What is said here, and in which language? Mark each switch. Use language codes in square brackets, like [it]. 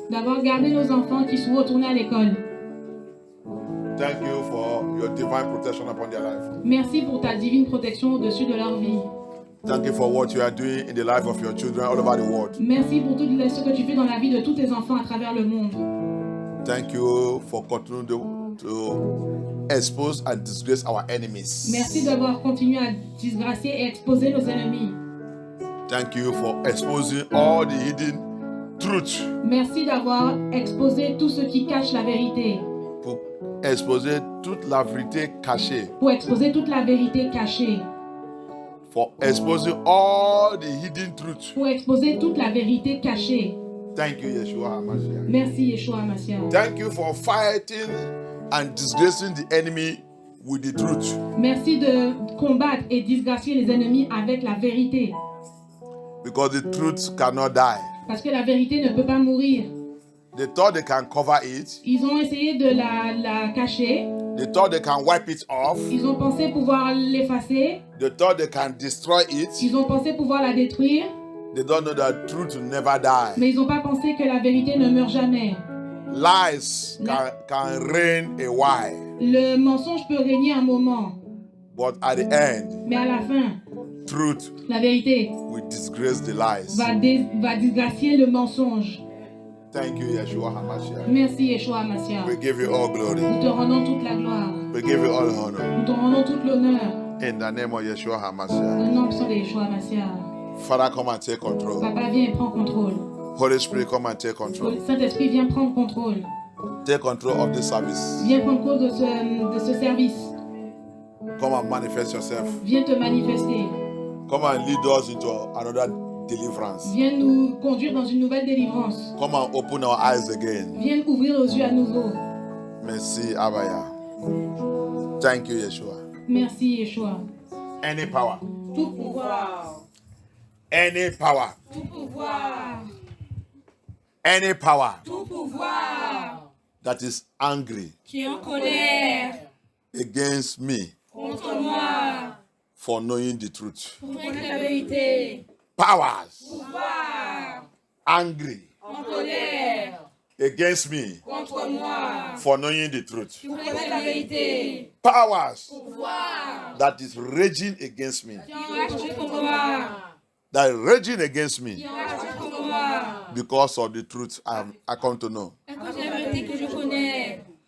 [fr] d'avoir gardé nos enfants qui sont retournés à l'école. [en] Thank you for your divine protection upon their life. [fr] Merci pour ta divine protection au-dessus de leur vie. [en] Thank you for what you are doing in the life of your children all over the world. [fr] Merci pour tout ce que tu fais dans la vie de tous tes enfants à travers le monde. [en] Thank you for continuing to expose and disgrace our enemies. [fr] Merci d'avoir continué à disgracier et exposer nos ennemis. [en] Thank you for exposing all the hidden truth. [fr] Merci d'avoir exposé tout ce qui cache la vérité. Pour exposer toute la vérité cachée. Pour exposer toute la vérité cachée. [en] For exposing all the hidden truth. [fr] Pour exposer toute la vérité cachée. [en] Thank you, Yeshua HaMashiach. [fr] Merci, Yeshua Mashiach. [en] Thank you for fighting and disgracing the enemy with the truth. [fr] Merci de combattre et disgracier les ennemis avec la vérité. [en] Because the truth cannot die. [fr] Parce que la vérité ne peut pas mourir. [en] They thought they can cover it. [fr] Ils ont essayé de la cacher. [en] They thought they can wipe it off. [fr] Ils ont pensé pouvoir l'effacer. [en] They thought they can destroy it. [fr] Ils ont pensé pouvoir la détruire. [en] They don't know that truth will never die. [fr] Mais ils n'ont pas pensé que la vérité ne meurt jamais. [en] Lies can reign a while. [fr] Le mensonge peut régner un moment. [en] But at the end, [fr] Mais à la fin, [en] truth [fr] la vérité [en] will disgrace the lies. [fr] va disgracier le mensonge. [en] Thank you, Yeshua HaMashiach. [fr] Merci, Yeshua Mashiach. [en] We give you all glory. [fr] Nous te rendons toute la gloire. [en] We give you all honor. [fr] Nous te rendons tout l'honneur. [en] In the name of Yeshua [fr] Au [en] HaMashiach. [fr] nom puissant de Yeshua Mashiach. [en] Father, come and take control. [fr] Papa, viens et prends contrôle. [en] Holy Spirit, come and take control. [fr] Saint-Esprit, viens prendre contrôle. [en] Take control of this service. [fr] Viens prendre contrôle de ce service. [en] Come and manifest yourself. [fr] Viens te manifester. [en] Come and lead us into another deliverance. [fr] Viens nous conduire dans une nouvelle délivrance. [en] Come and open our eyes again. [fr] Viens ouvrir nos yeux à nouveau. Merci, Abaya. [en] Thank you, Yeshua. [fr] Merci, Yeshua. [en] Any power, [fr] Tout pouvoir. [en] any power, [fr] Tout pouvoir. [en] any power [fr] Tout pouvoir. [en] that is angry [fr] Qui est en colère [en] against me [fr] contre moi. [en] for knowing the truth. [fr] Pour connaître la vérité. [en] Powers [fr] Pouvoir. [en] angry [fr] En colère [en] against me [fr] contre moi. [en] for knowing the truth. [fr] Pour connaître la vérité. [en] Powers [fr] Pouvoir. [en] that is raging against me, [fr] Qui ont acheté contre moi. [en] that is raging against me [fr] Qui ont acheté contre moi. [en] because of the truth I come to know. [fr] À cause de la vérité que je connais.